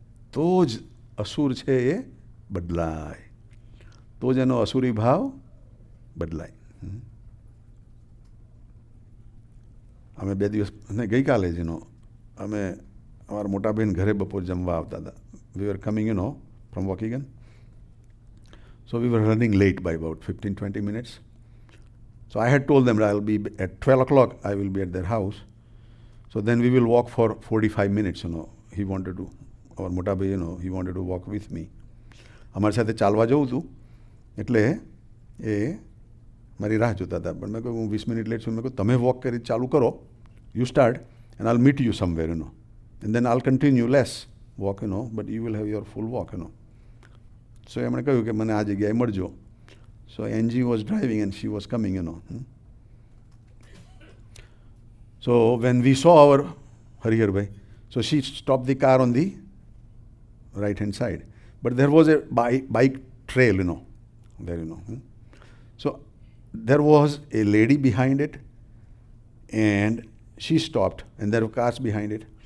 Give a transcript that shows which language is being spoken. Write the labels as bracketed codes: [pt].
[gu] તો જ અસુર છે એ બદલાય, તો જ એનો અસુરી ભાવ બદલાય. અમે 2 દિવસ અને ગઈકાલે જ અમે અમારા મોટા બહેન ઘરે બપોર જમવા આવતા હતા. [en] We were coming from walking, so we were running late by about 15-20 minutes. So I had told them that I'll be at 12 o'clock, I will be at their house. So then we will walk for 45 minutes, He wanted to, our મોટા ભાઈ, he wanted to walk with me. [gu] અમારી સાથે ચાલવા જવું હતું એટલે એ મારી રાહ જોતા હતા. પણ મેં કહ્યું હું 20 મિનિટ લેટ છું. મેં કહ્યું તમે વોક કરી ચાલુ કરો, [en] you start and I'll meet you somewhere, and then I'll continue less walk, but you will have your full walk, [gu] સો એમણે કહ્યું કે મને આ જગ્યાએ મળજો. [en] So Angie was driving and she was coming, So when we saw our Harihar Bhai, so she stopped the car on the right hand side. But there was a bike trail, there, So there was a lady behind it and she stopped and there were cars behind it.